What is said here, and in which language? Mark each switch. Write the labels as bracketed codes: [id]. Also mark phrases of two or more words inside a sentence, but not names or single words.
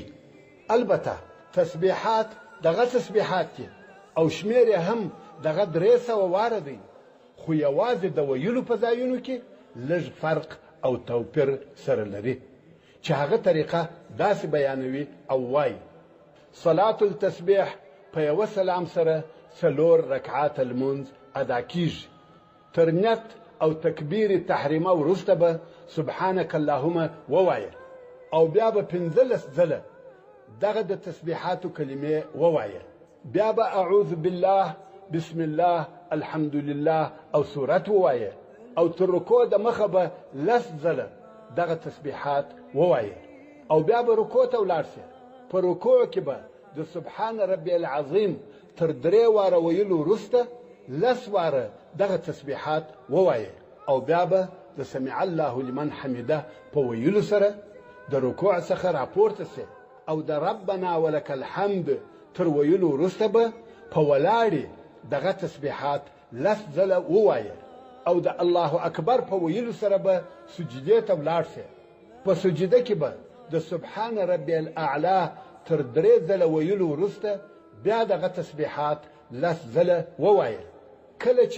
[ps] البته تسبیحات دغه تسبیحات دي او شمیر هم دغه 300 واره دی، خو یوازې د ویلو په ځایونو کې لږ فرق او توپیر سره لري، چې هغه طریقه داسې بیانوي او وایي: [ar] صلاة التسبیح [ps] په یوه سلام سره 4 رکعات المنځ ادا کیږي. تر نیت او تکبیر تحریمه وروسته به [ar] سبحانك اللهم [ps] ووایه او بیا به 15 ځله دغه د تسبیحاتو کلمې ووایه بیا به [ar] اعوذ بالله بسم الله الحمد لله [ps] او سورت ووایه او تر رکوع د مخه به 10 ځله دغه تسبیحات ووایه او بیا به رکوع ته ولاړ سي په رکوع کې به د [ar] سبحان ربي العظیم [ps] تر 3 واره ویلو وروسته 10 واره دغه تسبیحات ووایه او بیا به د [ar] سمع الله لمن حمده [ps] په ویلو سره د رکوع څخه راپورته سي او د [ar] ربنا ولك الحمد [ps] تر ویلو وروسته به په ولاړې دغه تسبیحات 10 ځله ووایه او د [ar] الله اکبر [ps] په ویلو سره به سجدې ته ولاړ سي په سجده کې به د [ar] سبحان ربي الاعلى [ps] تر 3 ځله ویلو وروسته بیا دغه تسبیحات 10 ځله ووایه کله چې